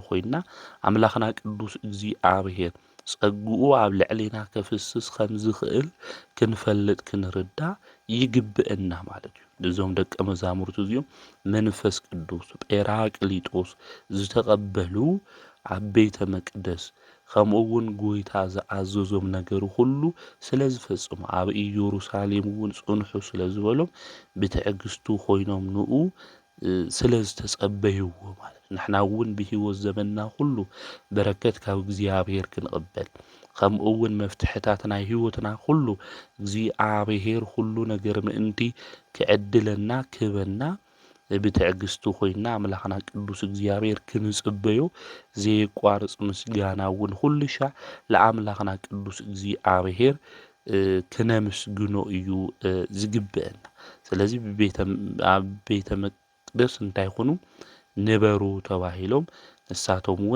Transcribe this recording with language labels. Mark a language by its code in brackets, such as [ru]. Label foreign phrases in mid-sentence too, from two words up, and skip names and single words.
[ti] ኮይና ኣምላኽና ቅዱስ እግዚአብሔር ጸጉኡ ኣብ ልዕሊና ከፍስስ ከም ዝኽእል ክንፈልጥ ክንርዳእ ይግብአና ማለት እዩ። እዞም ደቀ መዛሙርቱ እዚኦም መንፈስ ቅዱስ ጴራቅሊጦስ ዝተቐበሉ ኣብ ቤተ መቅደስ ከምኡ እውን ጎይታ ዝኣዘዞም ነገር ሁሉ ስለ ዝፈጽሙ ኣብ ኢየሩሳሌም እውን ጽንሑ ስለ ዝበሎም ብትዕግስቱ ኮይኖም ንኡ ስለ ዝተጸበይዎ ማለት ንሕና እውን ብህይወት ዘመንና ሁሉ በረከት ካብ እግዚአብሔር ክንቕበል ከምኡ እውን መፍትሕታት ናይ ህይወትና ሁሉ እግዚአብሔር ሁሉ ነገር ምእንቲ ክዕድለና ክህበና ብትዕግስቱ ኮይና ኣምላኽና ቅዱስ እግዚአብሔር ክንጽበዮ ዘይቋርጽ ምስጋና እውን ኩሉ ሻዕ ለኣምላኽና ቅዱስ እግዚአብሔር ክነምስግኖ እዩ ዝግብአና። ስለዚ ኣብ ቤተ መቅደስ እንታይ ኮኑ ንበሩ ተባሂሎም ንሳቶም እውን